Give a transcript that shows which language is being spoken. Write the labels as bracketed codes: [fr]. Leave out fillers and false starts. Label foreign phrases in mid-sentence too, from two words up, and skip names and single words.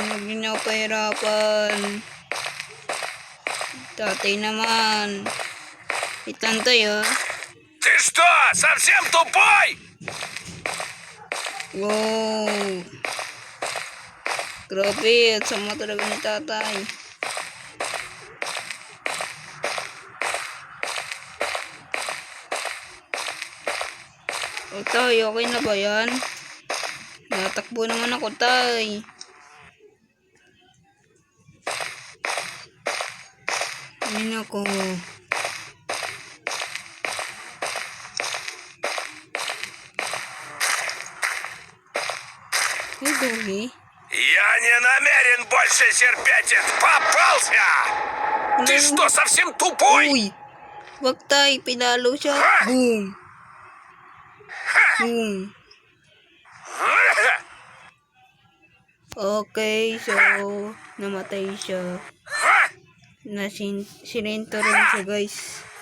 [tl] Huwag niyo na ako pahirapan. Tatay naman. Itantay ah. [ru] Ты что, совсем тупой? [tl] Wow. Grabe, at sama talaga ni tatay. O tay, okay na ba yan? Natakbo naman ako tay. Ay nako. Ay, Doggy. [ru] Я не намерен больше терпеть это. Попался! Ты что, совсем тупой? [tl] Uy! Wag tay, pinalo siya. Boom! Boom! Okay, so namatay siya. Sinento rin siya, guys.